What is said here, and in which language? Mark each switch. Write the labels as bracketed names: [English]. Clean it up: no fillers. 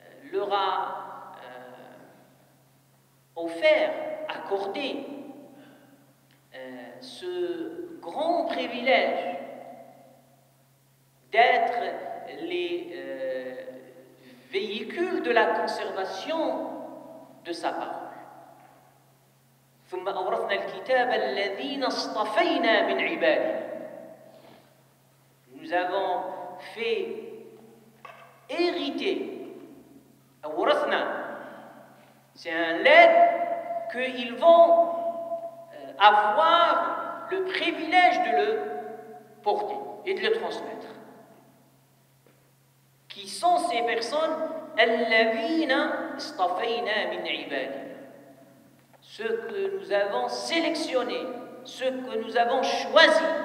[French] leur a offert, accordé ce grand privilège d'être les véhicules de la conservation de sa parole. [Arabic] ثم أورثنا الكتاب الذين اصطفينا من عبادنا. [French] Nous avons fait hériter, أورثنا, c'est un legs qu'ils vont avoir le privilège de le porter et de le transmettre. Qui sont ces personnes? [Arabic] الذين اصطفينا من عبادنا. [French] Ceux que nous avons sélectionnés, ceux que nous avons choisis.